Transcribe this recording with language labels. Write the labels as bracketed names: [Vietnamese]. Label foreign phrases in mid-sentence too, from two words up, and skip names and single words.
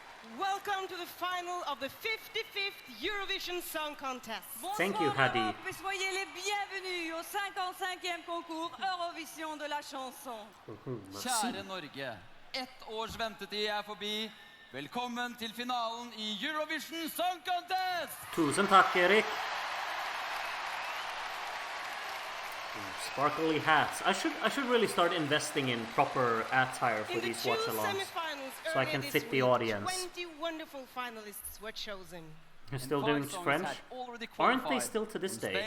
[English] welcome to the final of the 55th Eurovision Song Contest. Thank you, Hadi. [French] Bonsoir Europe et soyez les bienvenus au 55e concours Eurovision de la chanson. [Norwegian] Kjære Norge, ett års ventetid er forbi. Velkommen til finalen i Eurovision Song Contest! Tusen takk, Erik. [English] Sparkly hats. I should really start investing in proper attire for these watch-alongs, so I can fit the audience. 20 wonderful finalists were chosen. You're still doing French? Aren't they still to this day?